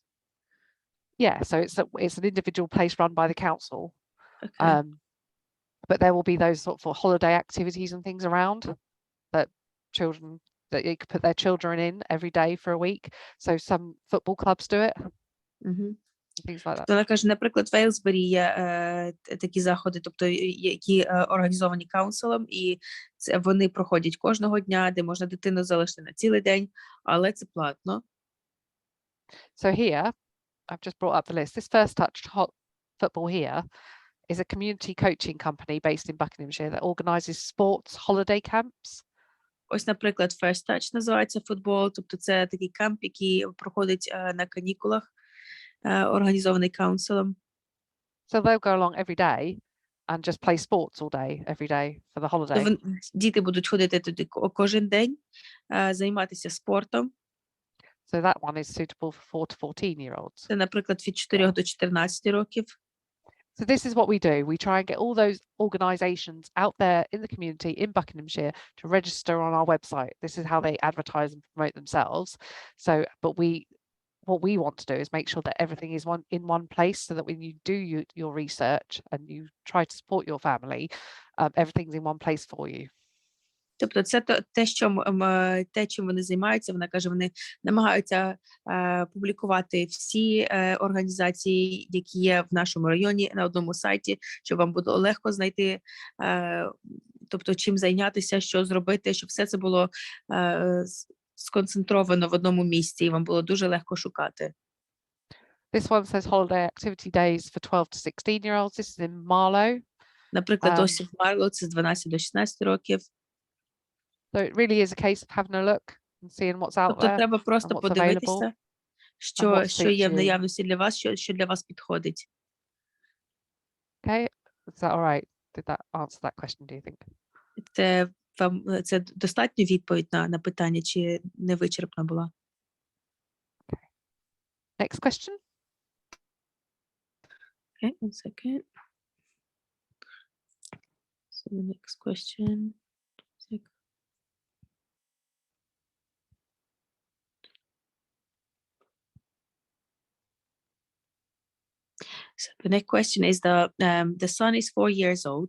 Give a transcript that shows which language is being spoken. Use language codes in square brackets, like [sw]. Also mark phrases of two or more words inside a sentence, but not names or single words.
[en] Yeah, so it's an individual place run by the council. Okay. But there will be those sort of holiday activities and things around that you could put their children in every day for a week. So some football clubs do it. Things like that. [uk] Вона каже, наприклад, в Ейлсбері є такі заходи, тобто які організовані каунселом, і вони проходять кожного дня, де можна дитину залишити на цілий день, але це платно. [en] So here, I've just brought up the list. This First Touch Football here is a community coaching company based in Buckinghamshire that organises sports holiday camps. [uk] Ось, наприклад, First Touch називається футбол, тобто це такий камп, який проходить на канікулах, організований каунселом. [en] So they'll go along every day and just play sports all day, every day for the holiday. [uk] Діти будуть ходити туди кожен день, займатися спортом. [en] So that one is suitable for 4 to 14-year-olds. [uk] Це, наприклад, від 4 до 14 років. [en] So this is what we do. We try and get all those organisations out there in the community in Buckinghamshire to register on our website. This is how they advertise and promote themselves. So, but what we want to do is make sure that everything is in one place, so that when you do your research and you try to support your family, everything's in one place for you. [uk] Тобто це те, чим вони займаються. Вона каже, вони намагаються публікувати всі організації, які є в нашому районі, на одному сайті, щоб вам було легко знайти, тобто чим зайнятися, що зробити, щоб все це було сконцентровано в одному місці, і вам було дуже легко шукати. [en] This one says holiday activity days for 12 to 16-year-olds. This is in Marlow. [uk] Наприклад, ось в Марлоу це з 12 до 16 років. [en] So it really is a case of having a look and seeing what's out [uk] Тобто [en] there. [uk] треба просто [en] what's [uk] подивитися, що є в [en] you. [uk] наявності для вас, що для вас підходить. [en] Okay, is that all right? Did that answer that question, do you think? [uk] Це достатньо відповідь на питання, чи не вичерпна була? [en] Okay. Next question. Okay, one second. So the next question. So the next question is the son is 4 years old.